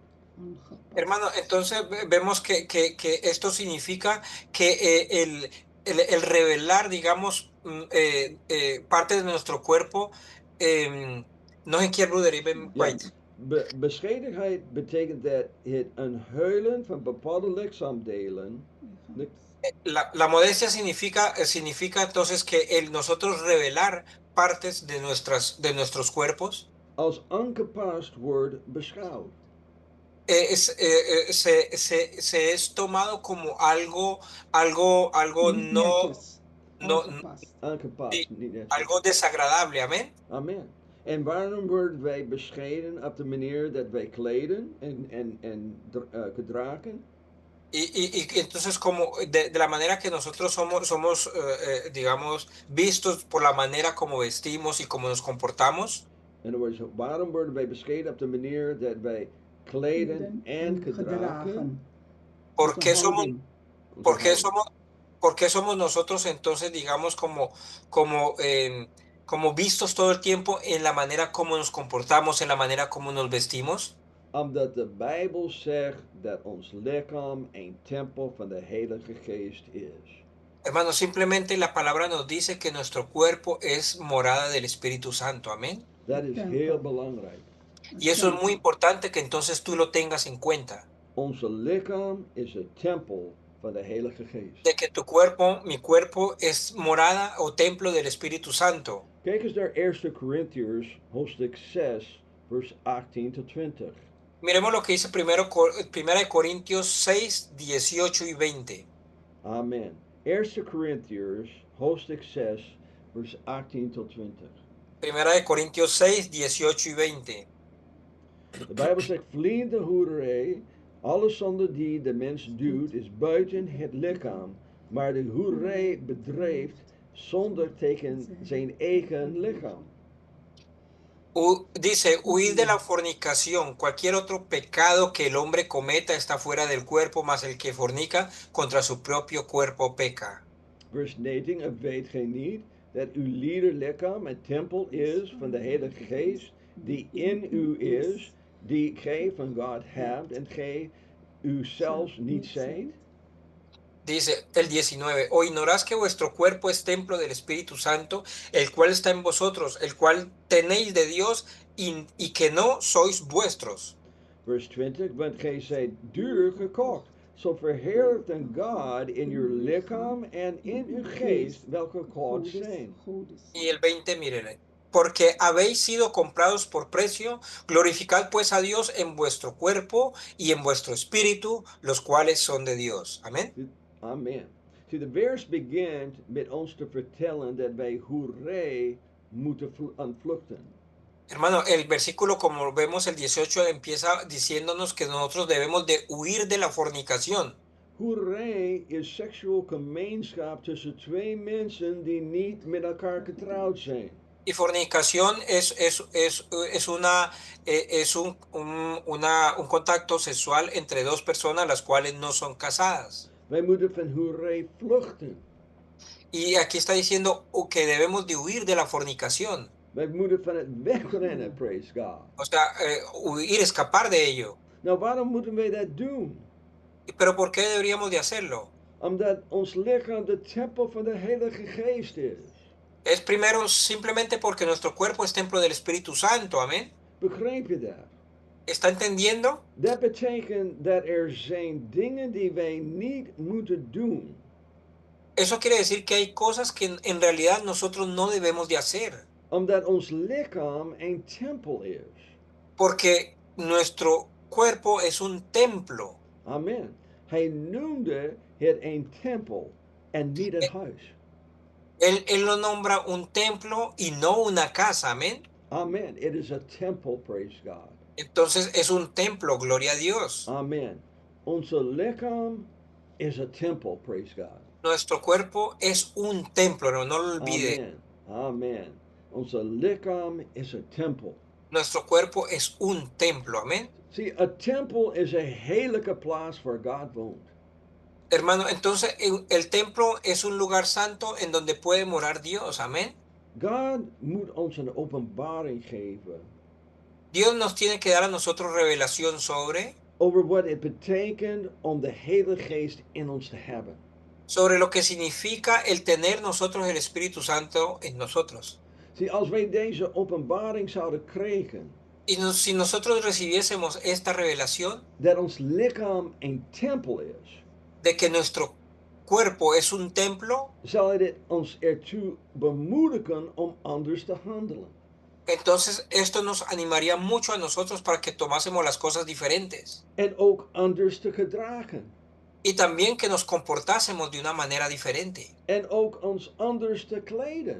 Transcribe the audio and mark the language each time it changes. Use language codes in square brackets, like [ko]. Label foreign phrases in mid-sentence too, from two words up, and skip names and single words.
[es] Hermano, entonces vemos que esto significa que el revelar, digamos, parte de nuestro cuerpo, [nl] nog een keer, broeder, ik ben Ja, kwijt. bescheidenheid betekent dat het onthuilen van bepaalde lichaamsdelen [es] La modestia significa entonces que nosotros revelar partes de nuestros cuerpos [nl] als aangepast wordt beschouwd. [es] se es tomado como algo no, [nl] Aangepast, [es] sí, [nl] niet net zo. [es] algo desagradable. Amén. [nl] Amen. En waarom worden wij bescheiden op de manier dat wij kleden en gedragen? [es] Y entonces como de la manera que nosotros somos digamos, vistos por la manera como vestimos y como nos comportamos. [en] In other words, [nl] waarom worden wij bescheiden op de manier dat wij kleden en gedragen? [es] ¿Por qué somos nosotros entonces, digamos, como vistos todo el tiempo en la manera como nos comportamos, en la manera como nos vestimos? [nl] Omdat de Bijbel zegt dat ons lichaam een tempel van de Heilige Geest is. [es] Hermano, simplemente la palabra nos dice que nuestro cuerpo es morada del Espíritu Santo. Amén. [nl] Dat is heel belangrijk. [es] Y eso es muy importante que entonces tú lo tengas en cuenta. [nl] Onze lichaam is een tempel van de Heilige Geest. [es] De que tu cuerpo, mi cuerpo, es morada o templo del Espíritu Santo. [nl] Kijk eens naar 1 Corinthians, hoofdstuk 6, vers 18 tot 20. [es] Miremos lo que dice Primera de Corintios 6, 18 y 20. [nl] Amen. 1 Corinthians, hoofdstuk 6, vers 18 tot 20. [es] Primera de Corintios 6, 18 y 20. [nl] De Bijbel zegt, vliende hoerij, alle zonde die de mens doet, is buiten het lichaam, maar de hoerij bedrijft zonder tegen zijn eigen lichaam. [es] Dice, huid de la fornicación. Cualquier otro pecado que el hombre cometa está fuera del cuerpo, mas el que fornica contra su propio cuerpo peca. [nl] Vers 19, of weet gij niet dat uw lichaam een tempel is van de Heilige Geest, die in u is, die gij van God hebt en gij uzelfs niet zijt? [es] Dice el 19, o ignorás que vuestro cuerpo es templo del Espíritu Santo, el cual está en vosotros, el cual tenéis de Dios y que no sois vuestros. [nl] Vers 20, want gij zijt duur gekocht. Zo verheerlijkt dan God in uw lichaam en in uw geest, welke God zijn. [es] Y el 20, miren, porque habéis sido comprados por precio, glorificad pues a Dios en vuestro cuerpo y en vuestro espíritu, los cuales son de Dios. Amén. [nl] Amen. See, de vers begint met ons te vertellen dat wij hoerij moeten ontvluchten. [es] Hermano, el versículo, como vemos, el 18, empieza diciéndonos que nosotros debemos de huir de la fornicación. [nl] Hoerij is seksueel gemeenschap tussen twee mensen die niet met elkaar getrouwd zijn. [es] Y fornicación un contacto sexual entre dos personas las cuales no son casadas. [nl] Wij moeten van hoerij vluchten. [es] Y aquí está diciendo que debemos de huir de la fornicación. [nl] Wij moeten van het wegrennen, [en] praise God. [es] O sea, huir, escapar de ello. [nl] Nou, waarom moeten wij dat doen? [es] ¿Pero por qué deberíamos de hacerlo? [nl] Omdat ons lichaam de tempel van de Heilige Geest is. [es] Es primero simplemente porque nuestro cuerpo es templo del Espíritu Santo. Amén. [nl] Begrijp je dat? [es] ¿Está entendiendo? [nl] Dat betekent dat er zijn dingen die wij niet moeten doen. [es] Eso quiere decir que hay cosas que en realidad nosotros no debemos de hacer. [nl] Omdat ons lichaam een tempel is. [es] Porque nuestro cuerpo es un templo. [nl] Amen. Hij noemde het een tempel en niet het huis. [es] Él lo nombra un templo y no una casa. Amén. [nl] Amen. [en] It is a temple, praise God. [es] Entonces es un templo, gloria a Dios. [en] Amen. [nl] Onze lichaam [en] is a temple, praise God. [es] Nuestro cuerpo es un templo, no lo olvide. [nl] Amen. Amen. Onze lichaam is [en] a temple. [es] Nuestro cuerpo es un templo, amén. [en] See, a temple is a [nl] heerlijke plaats waar God woont. [es] Hermano, entonces el templo es un lugar santo en donde puede morar Dios, amén. [nl] God moet ons een openbaring geven [es] Dios nos tiene que dar a nosotros revelación [nl] over wat het betekent om de Heilige Geest in ons te hebben. [es] sobre lo que significa el tener nosotros el Espíritu Santo en nosotros. [nl] Zie, als wij deze openbaring zouden krijgen, [es] Y si nosotros recibiésemos esta revelación [nl] dat ons lichaam een tempel is, [es] de que nuestro cuerpo es un templo, [nl] zal dit ons ertoe bemoedigen om anders te handelen. [es] entonces esto nos animaría mucho a nosotros para que tomásemos las cosas diferentes. [nl] En ook anders te gedragen. [es] Y también que nos comportásemos de una manera diferente. [nl] En ook ons anders te kleden.